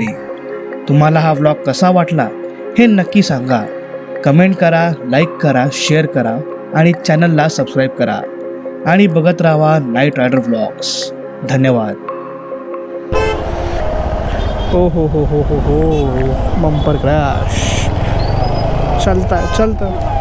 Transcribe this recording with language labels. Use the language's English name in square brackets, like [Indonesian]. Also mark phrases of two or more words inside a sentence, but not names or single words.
[Marathi] तुम्हाला हा व्लॉग कसा वाटला हे नक्की सांगा. कमेंट करा, लाईक करा, शेअर करा आणि चॅनलला सबस्क्राईब करा आणि बघत राहा नाईट रायडर व्लॉग्स. धन्यवाद. हो हो हो हो हो हो [English] bumper crash चलता